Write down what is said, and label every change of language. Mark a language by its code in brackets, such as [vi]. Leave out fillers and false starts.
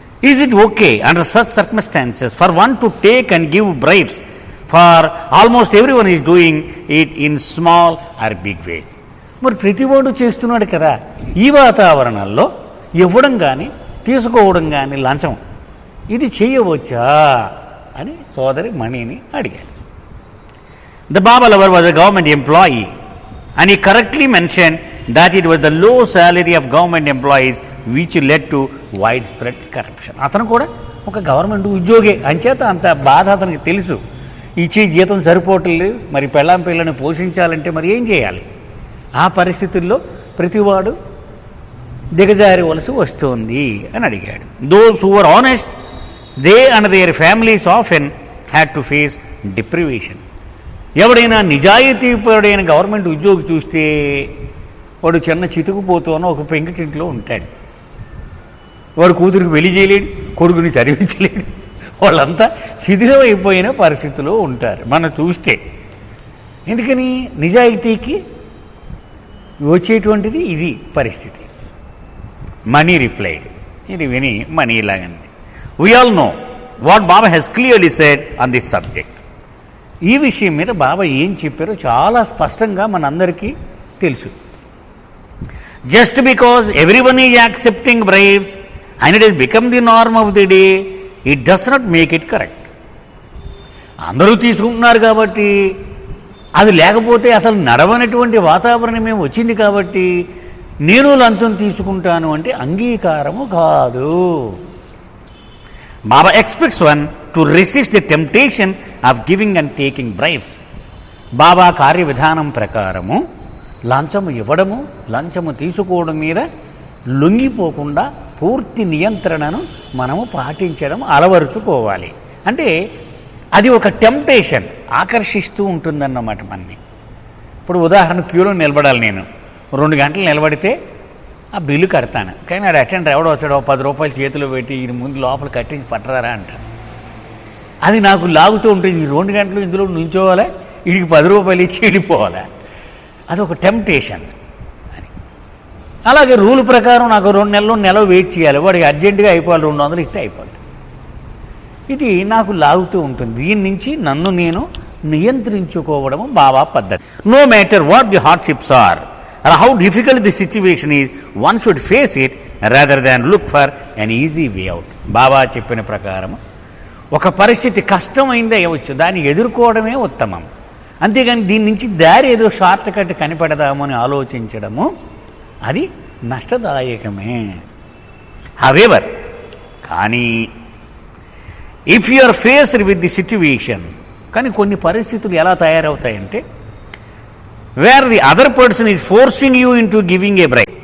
[en] Is it okay under such circumstances for one to take and give bribes for almost everyone is doing it in small or big ways? [te] మరి ప్రతివాడు చేస్తున్నాడు కదా. ఈ వాతావరణంలో ఇవ్వడం కానీ తీసుకోవడం కానీ లంచం ఇది చేయవచ్చా అని సోదరి మణిని అడిగాడు. [en] The Baba lover was a government employee and he correctly mentioned that it was the low salary of government employees which led to widespread corruption. [te] అతను కూడా ఒక గవర్నమెంట్ ఉద్యోగి అంచేత అంత బాధ అతనికి తెలుసు. ఇచ్చే జీతం సరిపోవట్లేదు, మరి పెళ్ళాం పిల్లని పోషించాలంటే మరి ఏం చేయాలి? ఆ పరిస్థితుల్లో ప్రతివాడు దిగజారవలసి వస్తుంది అని అడిగాడు. [en] Those who were honest, they and their families often had to face deprivation. [te] ఎవడైనా నిజాయితీపరుడైన గవర్నమెంట్ ఉద్యోగి చూస్తే వాడు చిన్న చితుకుపోతూనో ఒక పెంకిటింట్లో ఉంటాడు. వాడు కూతురికి పెళ్లి చేయలేడు, కొడుకుని చదివించలేడు. వాళ్ళంతా శిథిలమైపోయిన పరిస్థితిలో ఉంటారు మనం చూస్తే. ఎందుకని? నిజాయితీకి వచ్చేటువంటిది ఇది పరిస్థితి. Money replied. ఇది విని money ఇలాగండి. [en] We all know what Baba has clearly said on this subject. [te] ఈ విషయం మీద బాబా ఏం చెప్పారో చాలా స్పష్టంగా మనందరికీ తెలుసు. [en] Just because everyone is accepting bribes and it has become the norm of the day it does not make it correct. [te] అందరూ తీసుకుంటున్నారు కాబట్టి, అది లేకపోతే అసలు నడవనటువంటి వాతావరణమే వచ్చింది కాబట్టి నేను లంచం తీసుకుంటాను అంటే అంగీకారము కాదు. [en] Baba expects one to resist the temptation of giving and taking bribes. [te] బాబా కార్య విధానం ప్రకారము లంచము ఇవ్వడము, లంచము తీసుకోవడం మీద లొంగిపోకుండా పూర్తి నియంత్రణను మనము పాటించడం అలవరుచుకోవాలి. అంటే అది ఒక టెంప్టేషన్, ఆకర్షిస్తూ ఉంటుందన్నమాట మనని. ఇప్పుడు ఉదాహరణ క్యూలో నిలబడాలి, నేను 2 గంటలు నిలబడితే ఆ బిల్లు కడతాను. కానీ అది అటెండర్ ఎవడో వచ్చాడో 10 రూపాయలు చేతిలో పెట్టి ఈయన ముందు లోపల కట్టించి పట్టరారా అంటారు. అది నాకు లాగుతూ ఉంటుంది. ఈ 2 గంటలు ఇందులో నుంచోవాలా, వీడికి 10 రూపాయలు ఇచ్చి వెళ్ళిపోవాలా, అదొక టెంప్టేషన్ అని. అలాగే రూల్ ప్రకారం నాకు 2 నెల వెయిట్ చేయాలి, వాడికి అర్జెంటుగా అయిపోవాలి, 200 ఇస్తే అయిపోతుంది. ఇది నాకు లాగుతూ ఉంటుంది. దీని నుంచి నన్ను నేను నియంత్రించుకోవడము బాబా పద్ధతి. [en] No matter what the hardships are or how difficult the situation is, one should face it rather than look for an easy way out. [te] బాబా చెప్పిన ప్రకారం ఒక పరిస్థితి కష్టమైందే అవ్వచ్చు, దాన్ని ఎదుర్కోవడమే ఉత్తమం. అంతేగాని దీని నుంచి దారి ఏదో షార్ట్ కట్ కనిపెడదాము అని ఆలోచించడము అది నష్టదాయకమే. [en] however, కానీ if you are faced with the situation, [te] కానీ కొన్ని పరిస్థితులు ఎలా తయారవుతాయంటే [en] Where the other person is forcing you into giving a bribe.